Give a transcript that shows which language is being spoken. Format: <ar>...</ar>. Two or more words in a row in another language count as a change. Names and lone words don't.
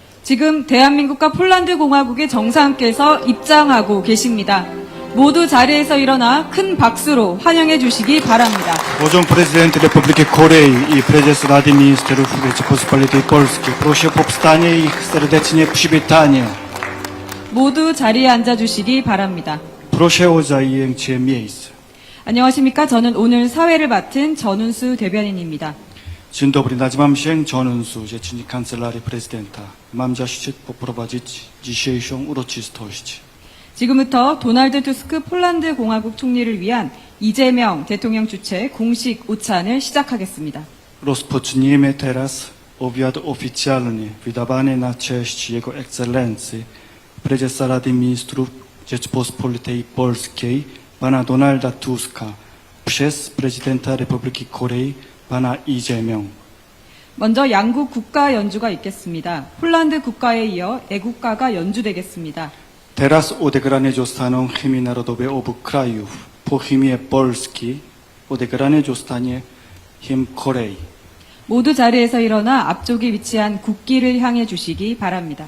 <ko>지금 대한민국과 폴란드 공화국의 정상께서 입장하고 계십니다. 모두 자리에서 일어나 큰 박수로 환영해 주시기 바랍니다.</ko> <pl>Poziom prezydent Republiki Korei i prezes Rady Ministrów Rzeczypospolitej Polskiej. Proszę o powstanie i ich serdecznie przywitanie.</pl> <ko>모두 자리에 앉아 주시기 바랍니다.</ko> <pl>Proszę o zajęcie miejsc.</pl> <ko>안녕하십니까? 저는 오늘 사회를 맡은 전운수 대변인입니다.</ko> <pl>Dzień dobry, nazywam się 전은수, rzecznik Kancelarii Prezydenta. Mam zaszczyt poprowadzić dzisiejszą uroczystość.</pl> <ko>지금부터 도널드 투스크 폴란드 공화국 총리를 위한 이재명 대통령 주최 공식 오찬을 시작하겠습니다.</ko> <pl>Rozpoczniemy teraz obiad oficjalny wydawany na cześć Jego Ekscelencji Prezesa Rady Ministrów Rzeczypospolitej Polskiej pana Donalda Tuska przez prezydenta Republiki Korei pana I재명.</pl> <ko>먼저 양국 국가 연주가 있겠습니다. 폴란드 국가에 이어 애국가가 연주되겠습니다.</ko> <pl>Teraz odegrane zostaną hymny narodowe obu krajów. Po hymnie Polski odegrane zostanie hymn Korei.</pl> <ko>모두 자리에서 일어나 앞쪽에 위치한 국기를 향해 주시기 바랍니다.</ko>